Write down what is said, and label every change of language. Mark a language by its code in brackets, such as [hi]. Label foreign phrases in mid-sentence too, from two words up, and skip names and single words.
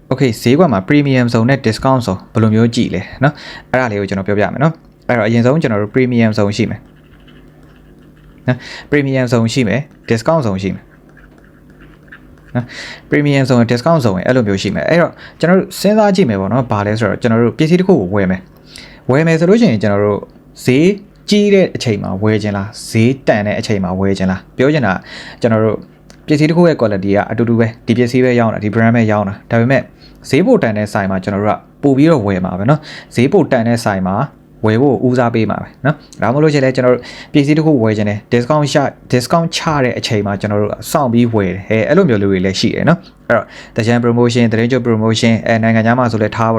[my] Okay ဈေးကွက်မှာ [en] premium zone [my] နဲ့ [en] discount zone [my] ဘယ်လိုမျိုးကြည့်လဲเนาะအဲ့ဒါလေးကိုကျွန်တော်ပြောပြမယ်เนาะအဲ့တော့အရင်ဆုံးကျွန်တော်တို့ [en] premium zone [my] ရှိမယ်နော် [en] premium zone [my] ရှိမယ် [en] discount zone [my] ရှိမယ်နော် [en] premium zone discount zone [my] အဲ့လိုမျိုးရှိမယ်အဲ့တော့ကျွန်တော်တို့စဉ်းစားကြည့်မယ်ပေါ့နော်ဘာလဲဆိုတော့ကျွန်တော်တို့ပစ္စည်းတစ်ခုကိုဝယ်မယ်ဆိုလို့ရှိရင်ကျွန်တော်တို့ဈေးကြီးတဲ့အချိန်မှာဝယ်ခြင်းလားဈေးတန်တဲ့အချိန်မှာဝယ်ခြင်းလားပြောချင်တာကျွန်တော်တို့ပစ္စည်းတစ်ခုရဲ့ quality ကအတူတူပဲဒီပစ္စည်းပဲရောင်း တာဒီ brand ပဲရောင်းတာဒါပေမဲ့ဈေးပိုတန်တဲ့ဆိုင်မှာကျွန်တော်တို့ကပို့ပြီးတော့ဝယ်မှာပဲเนาะဈေးပိုတန်တဲ့ဆိုင်မှာဝယ်ဖို့ဦးစားပေးမှာပဲเนาะဒါမှမဟုတ်ချင်လဲကျွန်တော်တို့ပစ္စည်းတစ်ခုဝယ်ခြင်းတယ် discount ချတဲ့အချိန်မှာကျွန်တော်တို့စောင့်ပြီးဝယ်တယ်အဲ့လိုမျိုးလူတွေလည်းရှိတယ်เนาะအဲ့တော့တကြံ promotion တရင်ကျ promotion နိုင်ငံခြားမှာဆိုလဲထားပါ